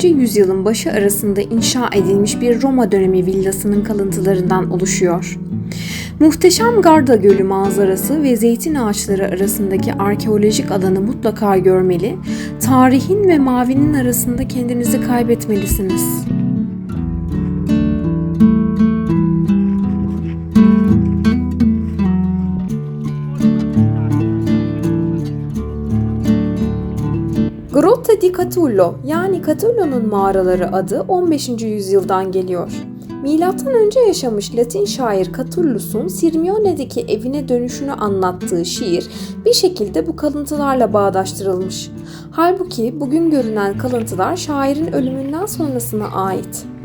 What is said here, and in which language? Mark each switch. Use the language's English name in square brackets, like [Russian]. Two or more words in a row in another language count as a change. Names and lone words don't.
[Turkish] yüzyılın başı arasında inşa edilmiş bir Roma dönemi villasının kalıntılarından oluşuyor. Muhteşem Garda Gölü manzarası ve zeytin ağaçları arasındaki arkeolojik alanı mutlaka görmeli, tarihin ve mavinin arasında kendinizi kaybetmelisiniz. Grotte di Catullo yani Catullo'nun mağaraları adı 15. yüzyıldan geliyor. Milattan önce yaşamış Latin şair Catullus'un Sirmione'deki evine dönüşünü anlattığı şiir bir şekilde bu kalıntılarla bağdaştırılmış. Halbuki bugün görünen kalıntılar şairin ölümünden sonrasına ait.